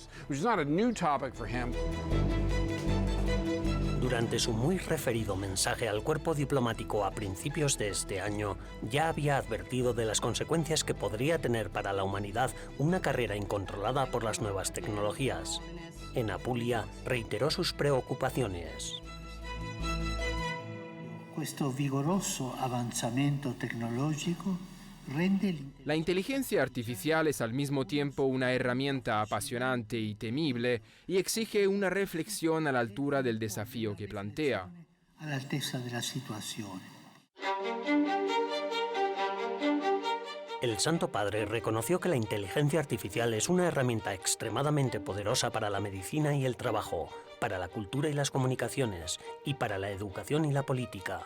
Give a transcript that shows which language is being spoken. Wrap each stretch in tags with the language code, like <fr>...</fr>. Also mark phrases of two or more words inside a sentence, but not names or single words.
<es>Durante su muy referido mensaje al cuerpo diplomático a principios de este año, ya había advertido de las consecuencias que podría tener para la humanidad una carrera incontrolada por las nuevas tecnologías. En Apulia reiteró sus preocupaciones.</es> <it>Questo vigoroso avanzamento tecnologico</it> <es>La inteligencia artificial es al mismo tiempo una herramienta apasionante y temible y exige una reflexión a la altura del desafío que plantea. El Santo Padre reconoció que la inteligencia artificial es una herramienta extremadamente poderosa para la medicina y el trabajo, para la cultura y las comunicaciones, y para la educación y la política.</es>